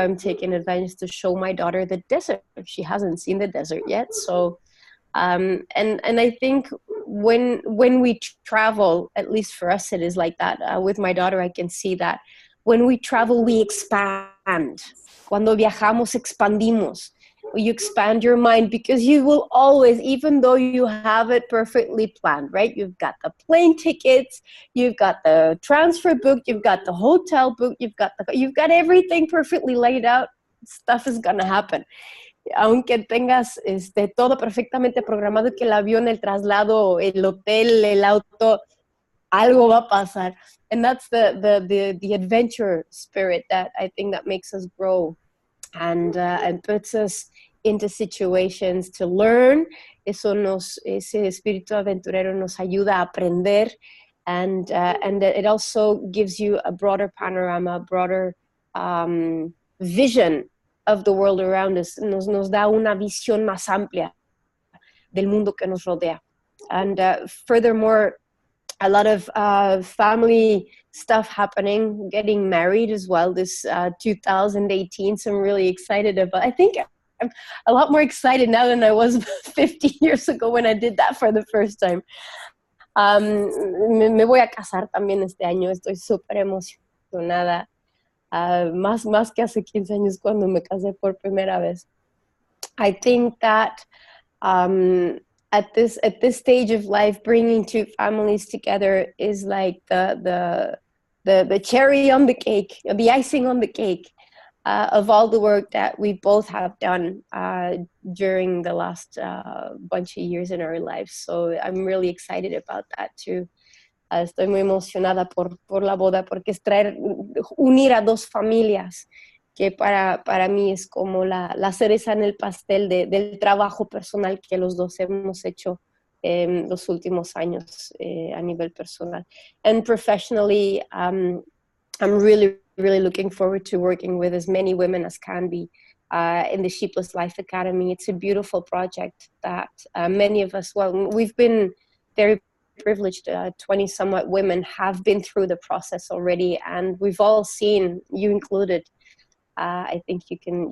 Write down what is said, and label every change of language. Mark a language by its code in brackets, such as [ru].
[en] I'm taking advantage to show my daughter the desert. She hasn't seen the desert yet. So, and I think when we travel, at least for us, it is like that. With my daughter, I can see that when we travel, we expand. [es] Cuando viajamos, expandimos. [en] You expand your mind, because you will always, even though you have it perfectly planned, right? You've got the plane tickets, you've got the transfer booked, you've got the hotel booked, you've got everything perfectly laid out. Stuff is gonna happen. [es] Aunque tengas todo perfectamente programado, que el avión, el traslado, el hotel, el auto, algo va a pasar. [en] And that's the adventure spirit that I think that makes us grow and puts us into situations to learn. [es] Ese espíritu aventurero nos ayuda a aprender, [en] and it also gives you a broader panorama, a broader vision of the world around us. [es] Nos da una visión más amplia del mundo que nos rodea. [en] And furthermore, a lot of family stuff happening, getting married as well this 2018. So I'm really excited about. I think I'm a lot more excited now than I was 50 years ago when I did that for the first time. [es] Me voy a casar también este año. Estoy súper emocionada. Más que hace 15 años cuando me casé por primera vez. [en] I think that at this stage of life, bringing two families together is like the cherry on the cake, the icing on the cake of all the work that we both have done during the last bunch of years in our lives. So I'm really excited about that too. [es] Estoy muy emocionada por la boda, porque es unir a dos familias, que para mí es como la cereza en el pastel del trabajo personal que los dos hemos hecho en los últimos años a nivel personal. [en] And professionally, I'm really, really looking forward to working with as many women as can be in the Sheepless Life Academy. It's a beautiful project that many of us, we've been very privileged, 20 somewhat women have been through the process already, and we've all seen, you included, I think you can